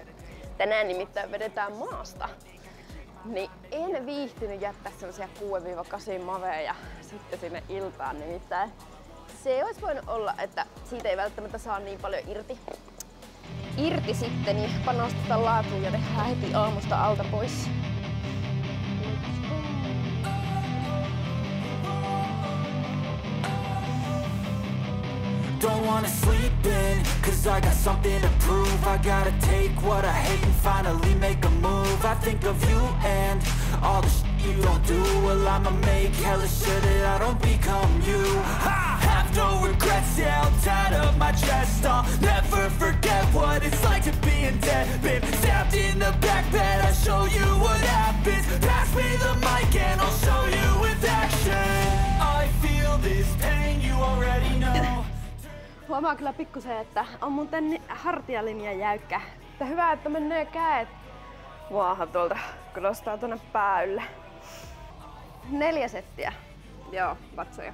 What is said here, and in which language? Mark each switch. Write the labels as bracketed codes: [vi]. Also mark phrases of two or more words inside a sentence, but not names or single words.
[fi] Tänään nimittäin vedetään maasta. Niin en viihtynyt jättää semmosia 6–8 maveja sitten sinne iltaan, nimittäin se olisi voinut olla, että siitä ei välttämättä saa niin paljon irti sitten, niin panostetaan laatuun ja tehdään heti aamusta alta pois. [en] Don't wanna sleep in, cause I got something to prove. I gotta take what I hate and finally make a move. I think of you and all the shit you don't do. Well, I'ma make hella sure that I don't become you. I have no regrets, yeah, I'll tie up my chest. I'll never forget what it's like to be in debt. Been stabbed in the back bed, I'll show you what happens. Pass me the mic and I'll show you with action. I feel this pain, you already know. [fi] Huomaa kyllä pikkusen, että on mun tän hartialinja jäykkä. Mutta hyvä, että menee käet maahan tuolta, kun nostaa tonne pää ylle. 4 settiä. Joo, vatsoja.